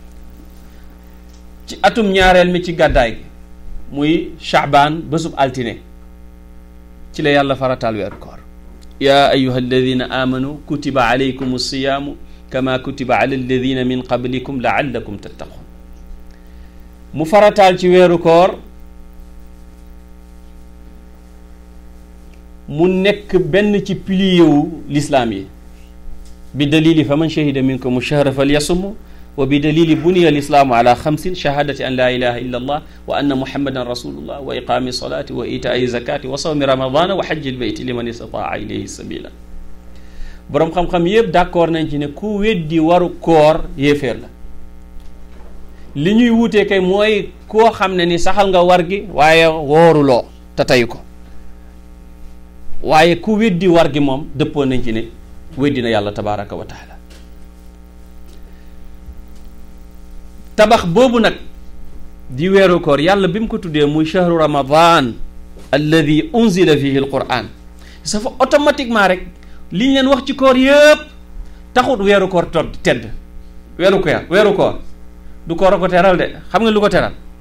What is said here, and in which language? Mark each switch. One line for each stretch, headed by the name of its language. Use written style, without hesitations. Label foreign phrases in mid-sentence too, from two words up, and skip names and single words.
Wolof: ci atum ñaareel mi ci gàddaay gi muy Shaabaan bésub altine ci la yàlla farataal weeru koor
Arabic: يا أيها الذين آمنوا كتب عليكم الصيام كما كتب على الذين من قبلكم لعلكم تتقون
Wolof: mu farataal ci weeru koor mu nekk benn ci pilier wu l'islam yi
Arabic: بدليل فمن شهد منكم الشهر فليصم وبدليل بني الإسلام على خمس شهادة أن لا إله إلا الله و أن محمدا رسول الله و إقام الصلاة و إيتاء الزكاة و صوم رمضان و حج البيت لمن استطاع إليه سبيلا
Wolof: boroom xam-xam yëpp d'accord nañ ci ne ku weddi waru koor yéeféer la li ñuy wuutee kay mooy koo xam ne ni saxal nga war gi waaye wooruloo te tey ko waaye ku weddi war gi moom dëppoo nañ ci ne weddi na yàlla
Arabic: تبارك و تعالى
Wolof: tabax boobu nag di weeru koor yàlla bi mu ko tuddee muy
Arabic: شهر رمضان الذي أنزل فيه القرآن
Wolof: safa automatiquement rek liñ leen wax ci koor yëpp taxut weeru koor tedd weeru koor du koor a ko teral de xam nga lu ko teral